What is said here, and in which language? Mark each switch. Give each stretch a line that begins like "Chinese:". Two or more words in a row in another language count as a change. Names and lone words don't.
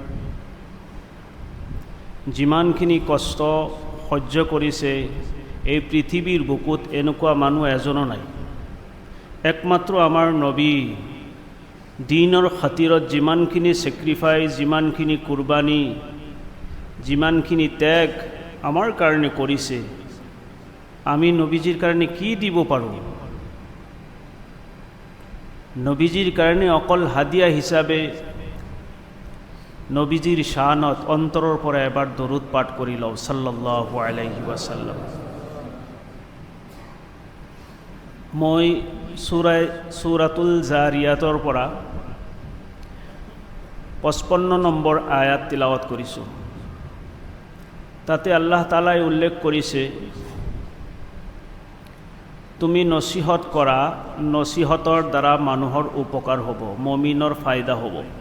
Assamese: যিমানখিনি কষ্ট সহ্য কৰিছে এই পৃথিৱীৰ বুকুত এনেকুৱা মানুহ এজনো নাই একমাত্ৰ আমাৰ নবী দিনৰ খাতিৰত যিমানখিনি সেক্ৰিফাইস যিমানখিনি কুৰবানী যিমানখিনি ত্যাগ আমাৰ কাৰণে কৰিছে আমি নবীজিৰ কাৰণে কি দিব পাৰোঁ নবীজিৰ কাৰণে অকল হাদিয়া হিচাপে নবীজিৰ শানত অন্তৰৰ পৰা এবাৰ দৰুদ পাঠ কৰি লওঁ
Arabic: صلى الله عليه وسلم
Assamese: মই সূরাতুল জাৰিয়াতৰ পৰা 55 নম্বৰ আয়াত তিলাৱত কৰিছোঁ তাতে আল্লাহ তাআলাই উল্লেখ কৰিছে তুমি নসিহত কৰা নসিহতৰ দ্বাৰা মানুহৰ উপকাৰ হ'ব মুমিনৰ ফায়দা হ'ব